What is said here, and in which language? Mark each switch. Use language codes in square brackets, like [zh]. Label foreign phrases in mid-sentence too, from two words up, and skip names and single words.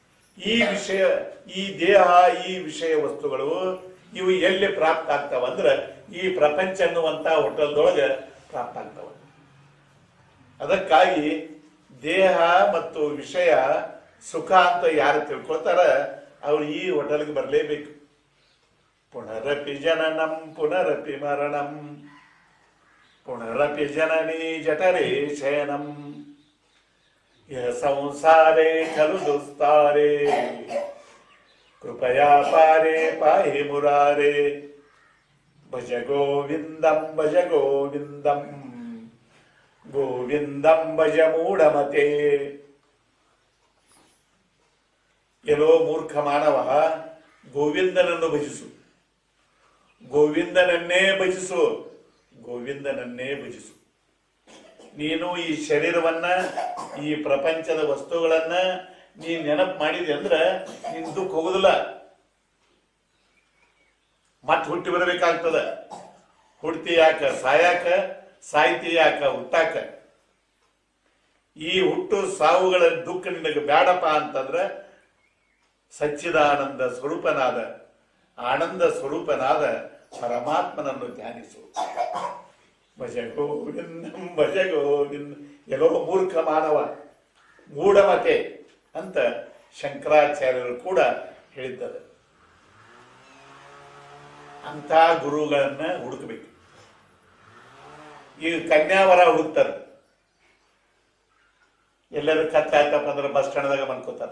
[kn] ಈ ದೇಹ ಈ ವಿಷಯ ವಸ್ತುಗಳು ಇವು ಎಲ್ಲಿ ಪ್ರಾಪ್ತ ಆಗ್ತಾವ ಅಂದ್ರೆ ಈ ಪ್ರಪಂಚ ಅನ್ನುವಂತ ಹೋಟೆಲ್ದೊಳಗೆ ಪ್ರಾಪ್ತ ಆಗ್ತಾವ. ಅದಕ್ಕಾಗಿ ದೇಹ ಮತ್ತು ವಿಷಯ ಸುಖ ಅಂತ ಯಾರು ತಿಳ್ಕೊಳ್ತಾರ ಅವ್ರು ಈ ಹೋಟೆಲ್ಗೆ ಬರಲೇಬೇಕು. [sa] ಪುನರಪಿ ಜನನಂ ಪುನರಪಿ ಮರಣಂ ಪುನರಪಿ ಜನನಿ ಜಠರೇ ಶಯನಂ ಸಂಸಾರೇ ಖಲು ದುಸ್ತಾರೆ ಕೃಪಯಾ ಪಾರೆ ಪಾಹಿ ಮುರಾರೆ ಭಜ ಗೋವಿಂದಂ ಭಜ ಗೋವಿಂದಂ ಗೋವಿಂದಂ ಭಜ ಮೂಢಮತೆ. [kn] ಎಲ್ಲೋ ಮೂರ್ಖ ಮಾನವ, ಗೋವಿಂದನನ್ನು ಭಜಿಸು, ಗೋವಿಂದನನ್ನೇ ಭಜಿಸು, ಗೋವಿಂದನನ್ನೇ ಭಜಿಸು. ನೀನು ಈ ಶರೀರವನ್ನ ಈ ಪ್ರಪಂಚದ ವಸ್ತುಗಳನ್ನ ನೀನ್ ನೆನಪು ಮಾಡಿದೆ ಅಂದ್ರೆ ನಿನ್ ದುಃಖ ಹೋಗುದಿಲ್ಲ. ಮತ್ತೆ ಹುಟ್ಟಿ ಬರಬೇಕಾಗ್ತದ. ಹುಟ್ಟಿ ಯಾಕ? ಸಾಯಾಕ. ಸಾಯ್ತಿ ಯಾಕ? ಹುಟ್ಟಾಕ. ಈ ಹುಟ್ಟು ಸಾವುಗಳ ದುಃಖ ನಿನಗೆ ಬೇಡಪ್ಪ ಅಂತಂದ್ರೆ ಸಚ್ಚಿದಾನಂದ ಸ್ವರೂಪನಾದ ಆನಂದ ಸ್ವರೂಪನಾದ ಪರಮಾತ್ಮನನ್ನು ಧ್ಯಾನಿಸು. [sa] ಭಜ ಗೋವಿಂದಂ ಭಜ ಗೋವಿಂದ. [kn] ಎಲ್ಲೋ ಮೂರ್ಖ ಮಾನವ, ಮೂಢಮತೆ ಅಂತ ಶಂಕರಾಚಾರ್ಯರು ಕೂಡ ಹೇಳಿದ್ದಾರೆ. ಅಂಥ ಗುರುಗಳನ್ನ ಹುಡುಕಬೇಕು. ಈಗ ಕನ್ಯಾವರ ಹುಡುಕ್ತಾರೆ. ಎಲ್ಲರೂ ಕತ್ತಾಯ್ತಪ್ಪ ಅಂದ್ರೆ [en] bus standದಾಗ [kn] ಮನ್ಕೋತಾರೆ.